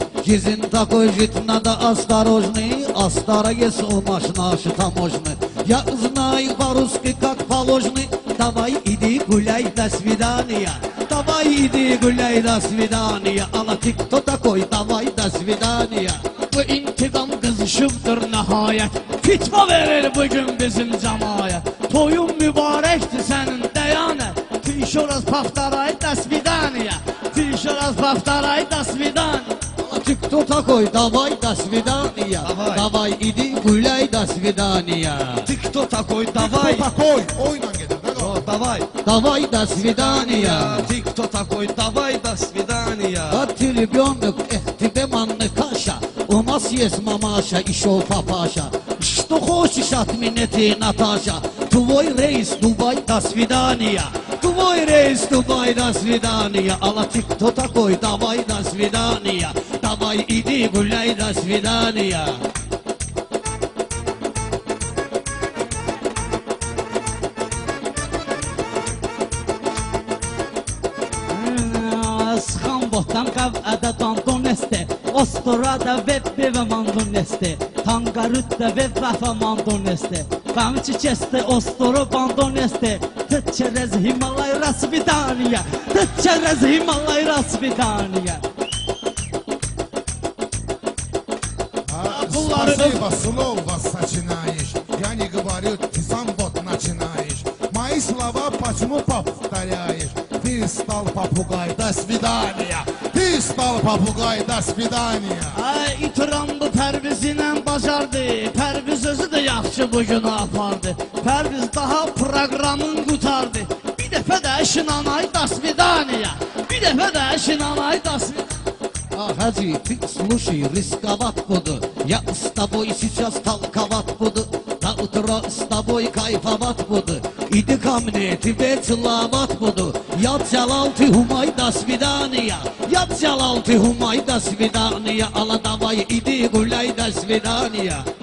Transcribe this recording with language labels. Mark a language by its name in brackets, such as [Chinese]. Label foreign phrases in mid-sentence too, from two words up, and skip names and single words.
[Russian] Жизнь такой жить надо осторожный. Астара есть у наш таможный. Я знаю по-русски как положено. Давай иди гуляй, до свидания. Давай иди гуляй, до свидания. Ала ты кто такой? Давай до свидания. [Azerbaijani] Bu intikam qızışıbdır nəhayət. Fitva verir bugün bizim cəmayət. Toyun mübarəkdir sənin dəyanət. [Russian] Ты еще раз повторяй, до свидания. Ты еще раз повторяй, до свидания. Ты кто такой? Давай до свидания. Давай иди гуляй, до свидания. Ты кто такой? Давай. Кто такой? [Azerbaijani] Oyla gedir. [Russian] Давай. Давай до свидания. Ты кто такой? Давай до свидания. А ты ребенок, тебе манны каша. У нас есть мамаша, еще папаша. Что хочешь от меня ты, Наташа? Твой рейс, Дубай, до свидания. Твой рейс, Дубай, до свидания. Алла, ты кто такой? Давай, до свидания. Давай, иди гуляй, до свидания. [Talysh] Sıxan botdan qavədə dandon este. Ostorada vebbe və mandon este. Tangarütdə vebbe və mandon este. Qamçı keste, ostoro bandon este. [Russian] Тыт через Гималай до свидания. Тыт через Гималай до свидания. Спасибо, слово сочинаешь. Я не говорю, ты сам вот начинаешь. Мои слова почему повторяешь? Ты стал попугай, до свидания. Ты стал попугай, до свидания. [Azerbaijani] Ay itiramdı Pərvizinə bacardı. Pərviz özü də yaxşı bu günü apardı. Pərviz daha proqramın qutardı. Bir dəfə də şinanay, [Russian] до свидания. [Azerbaijani] Bir dəfə də şinanay, [Russian] до свидания. А, Хаджи, ты слушай, рисковать буду. Я с тобой сейчас толковать буду. До утра с тобой кайфовать буду. Иди ко мне, тебе целовать буду. Я целал, ты умай, до свидания. Я целал, ты умай, до свидания. Алла, давай, иди гуляй, до свидания.